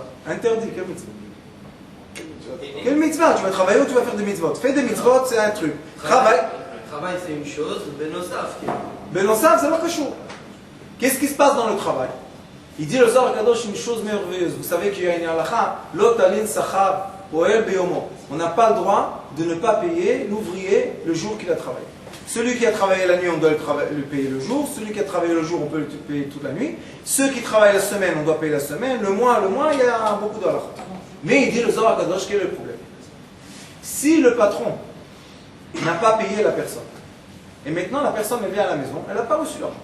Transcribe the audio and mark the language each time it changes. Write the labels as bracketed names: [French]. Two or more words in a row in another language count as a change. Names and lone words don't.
[French] Interdit, quel mitzvah? Quel mitzvah? Tu vas travailler ou tu vas faire des mitzvot? Fais des mitzvot, c'est un truc. Travail. Travail, c'est une chose, Benosaf. Benosaf, c'est pas quelque chose. Qu'est-ce qui se passe dans le travail? Il dit le Zohar HaKadosh une chose merveilleuse. Vous savez qu'il y a une halakha, [Hebrew] לא תלין שכר פועל ביומו. [French] On n'a pas le droit de ne pas payer l'ouvrier le jour qu'il a travaillé. Celui qui a travaillé la nuit, on doit le payer le jour. Celui qui a travaillé le jour, on peut le payer toute la nuit. Ceux qui travaillent la semaine, on doit payer la semaine. Le mois, il y a beaucoup de halakha. Mais il dit le Zohar HaKadosh, quel est le problème? Si le patron n'a pas payé la personne, et maintenant la personne vient à la maison, elle n'a pas reçu l'argent.